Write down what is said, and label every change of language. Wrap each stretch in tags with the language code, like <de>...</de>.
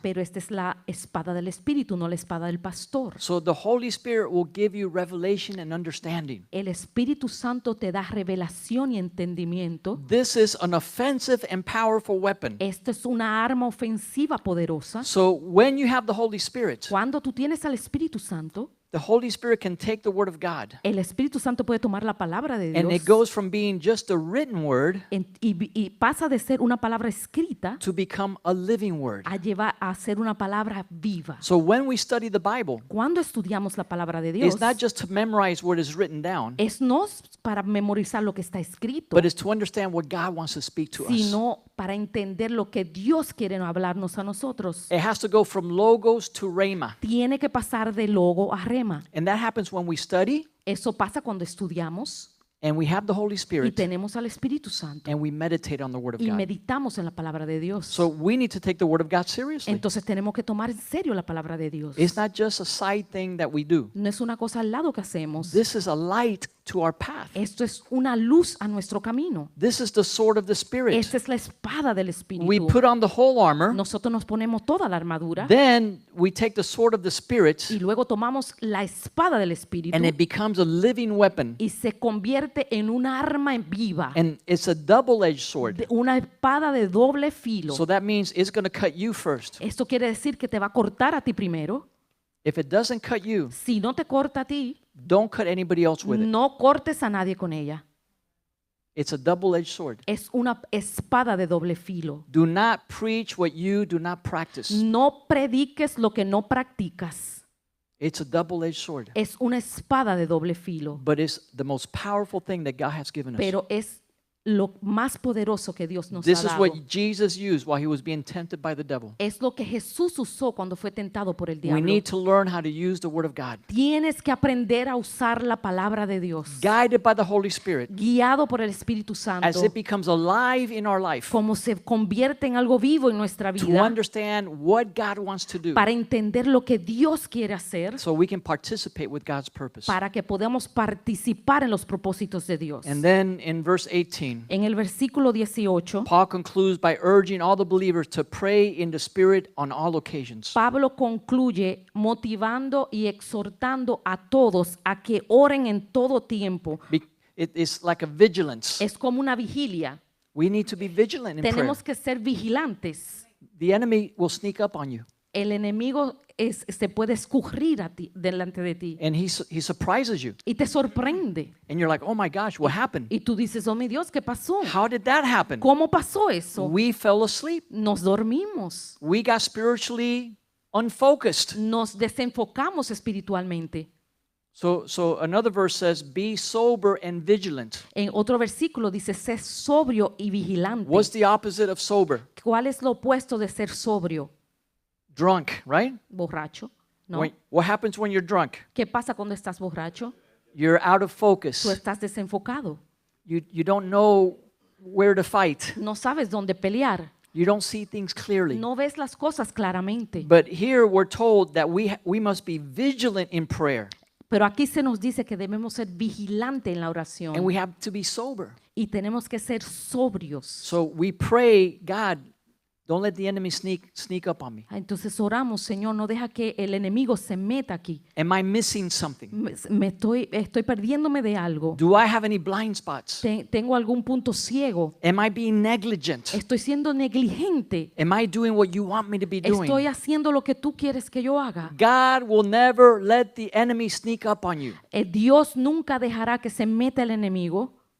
<es>Pero esta es la espada del Espíritu, no la espada del pastor.</es> <en>So the Holy Spirit will give you revelation and understanding.</en> <es>El Espíritu Santo te da revelación y entendimiento.</es> <en>This is an offensive and powerful weapon.</en> <es>Esto es una arma ofensiva poderosa.</es> <en>So when you have the Holy Spirit,</en> <es>Cuando tú tienes al Espíritu Santo,</es> <en>the Holy Spirit can take the word of God,</en> <es>el Espíritu Santo puede tomar la palabra de</es> <en>and it</en> <es>Dios</es> <en>goes from being just a written word</en> <es>y pasa de ser una palabra escrita</es> <en>to become a living word.</en> <es>a llevar a ser una palabra viva.</es> <en>So when we study the Bible,</en> <es>Cuando estudiamos la palabra de Dios,</es> <en>it's not just to memorize what is written down,</en> <es>es no para memorizar lo que está escrito,</es> <en>but it's to understand what God wants to speak to us.</en> <es>sino para entender lo que Dios quiere hablarnos a nosotros.</es> <en>It has to go from logos to rhema.</en> <es>Tiene que pasar de logo a rema.</es> <en>And that happens when we study</en> <es>Eso pasa cuando estudiamos</es> <en>and we have the Holy</en> <es>y</es> <en>Spirit</en> <es>tenemos al Espíritu Santo</es> <en>and we meditate on the word of</en> <es>y</es> <en>God.</en> <es>meditamos en la palabra de Dios.</es> <en>So we need to take the word of God seriously.</en> <es>Entonces tenemos que tomar en serio la palabra de Dios.</es> <en>It's not just a side thing that we do.</en> <es>No es una cosa al lado que hacemos.</es> <en>This is a light to our path.</en> <es>Esto es una luz a nuestro camino.</es> <en>This is the sword of the Spirit.</en> <es>Esta es la espada del</es> <en>We</en> <es>Espíritu.</es> <en>put on the whole armor,</en> <es>Nosotros nos ponemos toda la armadura</es> <en>then we take the sword of the Spirit</en> <es>y luego tomamos la espada del Espíritu</es> <en>and it becomes a living weapon.</en> <es>y se convierte en una arma en viva,</es> <en>And it's a double-edged sword.</en> <es>una espada de doble filo.</es> <en>So that means it's going to cut you first.</en> <es>Esto quiere decir que te va a cortar a ti primero.</es> <en>If it doesn't cut you,</en> <es>Si no te corta a ti,</es> <en>don't cut anybody else with it.</en> <es>no cortes a nadie con ella.</es> <en>It's a double-edged sword.</en> <es>Es una espada de doble filo.</es> <en>Do not preach what you do not practice.</en> <es>No prediques lo que no practicas.</es> <en>It's a double-edged sword.</en> <es>Es una espada de doble filo,</es> <en>But it's the most powerful thing that God has given us.</en> <es>pero es lo más poderoso que Dios nos</es> <en>This</en> <es>ha</es> <en>is</en> <es>dado.</es> <en>what Jesus used while he was being tempted by the devil.</en> <es>Es lo que Jesús usó cuando fue tentado por el</es> <en>We</en> <es>diablo.</es> <en>need to learn how to use the word of God.</en> <es>Tienes que aprender a usar la palabra de Dios,</es> <en>Guided by the Holy Spirit</en> <es>guiado por el Espíritu</es> <en>as</en> <es>Santo,</es> <en>it becomes alive in our life</en> <es>como se convierte en algo vivo en nuestra</es> <en>to</en> <es>vida,</es> <en>understand what God wants to do</en> <es>para entender lo que Dios quiere hacer,</es> <en>so we can participate with God's purpose.</en> <es>para que podamos participar en los propósitos de Dios.</es> <en>And then in verse 18,</en> <es>En el versículo 18,</es> <en>Paul concludes by urging all the believers to pray in the Spirit on all occasions.</en> <es>Pablo concluye motivando y exhortando a todos a que oren en todo tiempo.</es> <en>It is like a vigilance.</en> <es>Es como una vigilia.</es> <en>We need to be vigilant in prayer.</en> <es>Tenemos que ser vigilantes.</es> <en>The enemy will sneak up on you,</en> <es>El enemigo se puede escurrir a ti, delante de ti</es> <en>and he surprises you.</en> <es>y te sorprende.</es> <en>And you're like, oh my gosh, what happened?</en> <es>Y tú dices, oh mi Dios, ¿qué pasó?</es> <en>How did that happen?</en> <es>¿Cómo pasó eso?</es> <en>We fell asleep.</en> <es>Nos dormimos,</es> <en>We got spiritually unfocused.</en> <es>nos desenfocamos espiritualmente.</es> <en>So another verse says, be sober and vigilant.</en> <es>En otro versículo dice, sé sobrio y vigilante.</es> <en>What's the opposite of sober?</en> <es>¿Cuál es lo opuesto de ser sobrio?</es> <en>Drunk, right?</en> <es>Borracho, ¿no?</es> <en>What happens when you're drunk?</en> <es>¿Qué pasa cuando estás borracho?</es> <en>You're out of</en> <es>Tú</es> <en>focus.</en> <es>estás desenfocado.</es> <en>You don't know where to fight.</en> <es>No sabes dónde pelear.</es> <en>You don't see things clearly.</en> <es>No ves las cosas claramente.</es> <en>But here we're told that we must be vigilant in prayer</en> <es>Pero aquí se nos dice que debemos ser vigilantes en la oración</es> <en>and we have to be sober.</en> <es>y tenemos que ser sobrios.</es> <en>So we pray, God, don't let the enemy sneak up on me.</en> <es>Entonces oramos, Señor, no deja que el enemigo se meta aquí.</es> <en>Am I missing something?</en> <es>Estoy perdiéndome de algo.</es> <en>Do I have any blind spots?</en> <es>Tengo algún punto ciego.</es> <en>Am I being negligent?</en> <es>Estoy siendo negligente.</es> <en>Am I doing what you want me to be</en> <es>Estoy</es> <en>doing?</en> <es>haciendo lo que tú quieres que yo haga.</es> <en>God will never let the enemy sneak up on you.</en> <es>Dios nunca dejará que se meta el enemigo.</es>